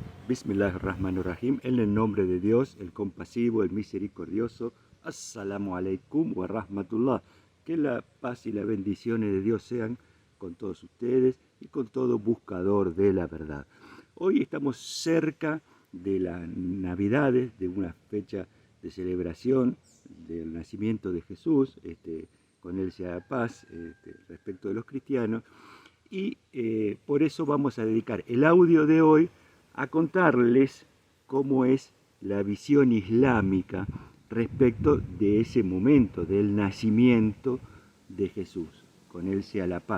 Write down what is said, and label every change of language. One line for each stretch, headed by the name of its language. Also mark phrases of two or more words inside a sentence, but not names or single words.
Arabic: بسم الله الرحمن الرحيم,
Spanish: en el nombre de Dios, el compasivo, el misericordioso.
Arabic: السلام عليكم ورحمة الله.
Spanish: Que la paz y las bendiciones de Dios sean con todos ustedes y con todo buscador de la verdad. Hoy estamos cerca de las Navidades, de una fecha de celebración del nacimiento de Jesús, con él sea la paz, respecto de los cristianos, y por eso vamos a dedicar el audio de hoy a contarles cómo es la visión islámica respecto de ese momento, del nacimiento de Jesús, con él sea la paz.